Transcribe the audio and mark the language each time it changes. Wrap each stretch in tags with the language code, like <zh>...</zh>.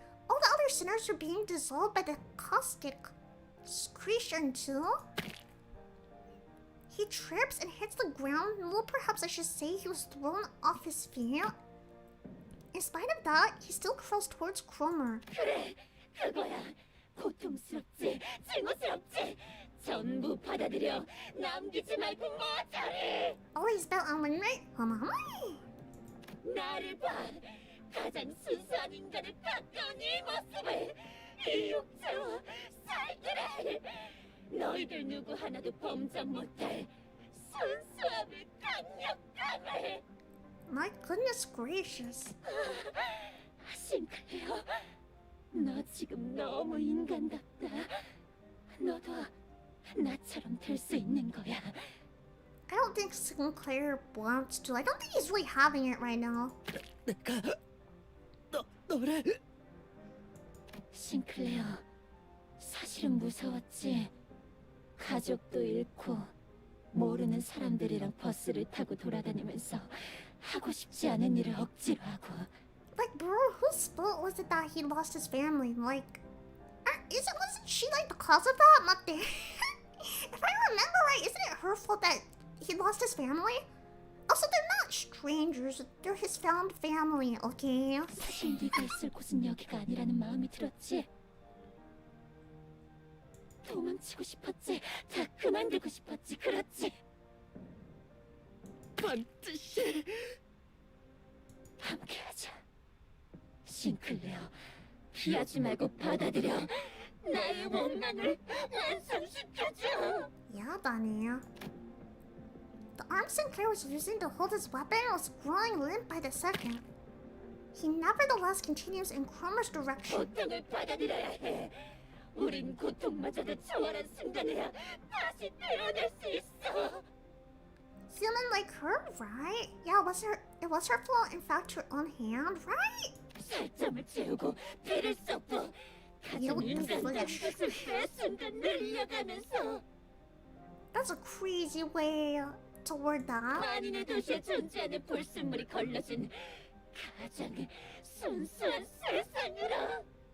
<en>All the other sinners were being dissolved by the caustic excretion too. He trips and hits the ground. Well, perhaps I should say he was thrown off his feet. In spite of that, he still crawls towards Cromer.</en> <ko>그래, 그거야. 고통스럽지, 증오스럽지. 전부 받아들여. 남기지 말고 모자리.</ko> <en>Always bet on win rate.</en> <ko>나를 봐. 가장 순수한 인간을 가까운 이 모습을. 이 육체와 살기를. 너희들 누구 하나도 범접 못할 순수함을 강력함을.</ko> <en>My goodness gracious.</en> <ko>싱클레어, 너 지금 너무 인간답다. 너도 나처럼 될 수 있는 거야.</ko> <en>I don't think Sinclair wants to. I don't think he's really having it right now.</en> <ko>내가 너를 싱클레어, 사실은 무서웠지. 가족도 잃고 모르는 사람들이랑 버스를 타고 돌아다니면서 하고 싶지 않은 일을 억지로 하고.</ko> <en>Like, bro, whose fault was it that he lost his family? Like, wasn't she like the cause of that? Mate. If I remember right, isn't it her fault that he lost his family? Also, they're not strangers. They're his found family, okay?</en> <ko>사실 네가 있을 곳은 여기가 아니라는 마음이 들었지. 도망치고 싶었지. 다 그만두고 싶었지. 그렇지. 반드시 함께하자. 싱클레어, 피하지 말고 받아들여. 나의 원망을 완성시켜줘.</ko> <en>Yeah, Donnie. The arm Sinclair was using to hold his weapon was growing limp by the second. He nevertheless continues in Cromer's direction.</en> <ko>고통을 받아들여야 해. 우린 고통마저도 초월한 순간에야 다시 태어날 수 있어.</ko> <en>Human like her, right? Yeah, it was her fault, in fact, her own hand, right?</en> <ko>살점을 채우고 피를 쏟고 가진 인간과 뜻을 순간 늘려가면서.</ko> <en>That's a crazy way to word that.</en> <ko>만인의 도시에 존재하는 불순물이 걸러진 가장 순수한 세상으로.</ko>